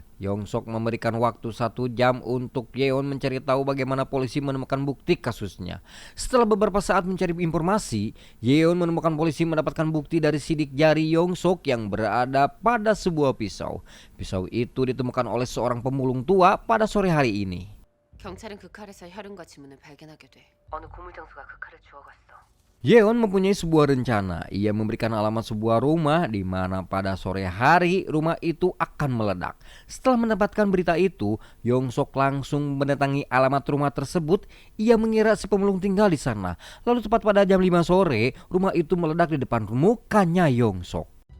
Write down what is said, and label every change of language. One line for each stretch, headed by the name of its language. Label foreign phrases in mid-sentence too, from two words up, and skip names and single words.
Indonesian: Yong Sok memberikan waktu 1 jam untuk Yeon mencari tahu bagaimana polisi menemukan bukti kasusnya. Setelah beberapa saat mencari informasi, Yeon menemukan polisi mendapatkan bukti dari sidik jari Yong Sok yang berada pada sebuah pisau. Pisau itu ditemukan oleh seorang pemulung tua pada sore hari ini.
Korean: 경찰은 그 칼에서 혈흔과 지문을 발견하게 돼. 어느 고물 장수가 그 칼을 주워갔어.
Indonesian: Yeon mempunyai sebuah rencana. Ia memberikan alamat sebuah rumah di mana pada sore hari rumah itu akan meledak. Setelah mendapatkan berita itu, Yong Sok langsung mendatangi alamat rumah tersebut. Ia mengira si pemulung tinggal di sana. Lalu tepat pada jam 5 sore, rumah itu meledak di depan mukanya Yong Sok.